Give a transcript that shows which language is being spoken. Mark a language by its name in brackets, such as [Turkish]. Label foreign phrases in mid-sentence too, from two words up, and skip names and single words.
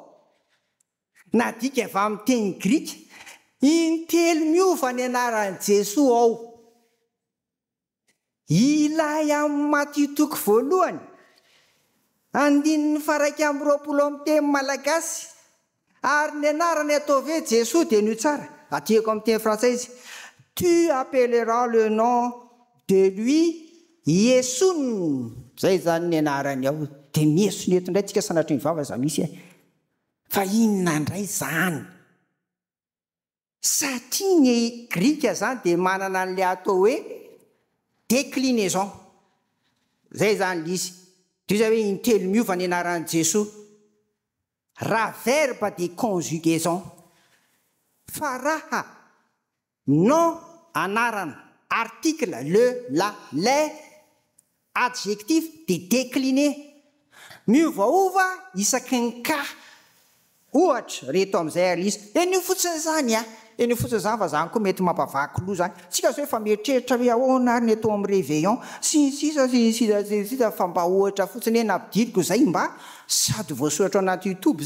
[Malagasy] Na dika avy amin'ny teny Grika, intelo miova ny anaran'i Jesoa ao. Ilay amin'ny Matthieu toko voalohany, 2:20 amin'ny teny malagasy, ary ny anarany ataovy hoe Jesoa dia nio tsara. Atiako amin'ny teny frantsay izy. [French] Tu appelleras le nom de lui Yesun. [Malagasy] Zay zany ny anarany ao. De mieso neto indray tsika sanatry ny vava za misy e. Fa inona indray zany? Satria ny Grika zany de manana an'le atao hoe déclinaison. Zay zany l'izy. Dia zay hoe intelo miova ny anaran'i Jesoa. [French] Raha verbe de conjugaison. [Malagasy] Fa raha [French] nom anarana, article, le, la, les, adjectif de décliner. [Malagasy] Miovaova isaky ny ka. Ohatra reto amin'izay ary izy. Eny fotsiny zany a. Eny fotsiny zany fa zany koa mety mampavaky loha zany. Tsika zao efa mieritreritra hoe ahoana ary ny atao amin'ny réveillon. Sisa fa mba ohatra fotsiny hoe nampidiriko zay mba sady voasoratra ao anaty YouTube.